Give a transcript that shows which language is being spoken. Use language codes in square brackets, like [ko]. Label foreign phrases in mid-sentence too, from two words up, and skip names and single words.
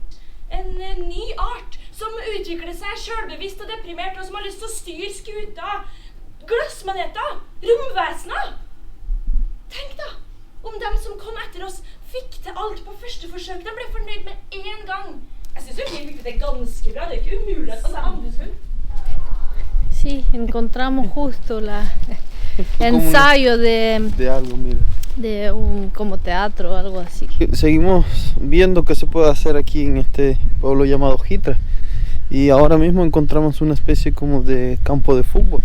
[no] En ny art som utvikler seg selvbevisst og deprimert, og som har lyst til å styre skuta. Glassmaneter! Romvesener! Tenk da, om dem som kom etter oss fikk til alt på første forsøk. De ble fornøyd med en gang. Jeg synes jo vi fikk det ganske bra. Det er ikke umulig at det er ambisfull. [es] Sí, encontramos justo ensayo De algo, mira. de un como teatro o algo así. Seguimos viendo qué se puede hacer aquí en este pueblo llamado Hitra. Y ahora mismo encontramos una especie como de campo de fútbol.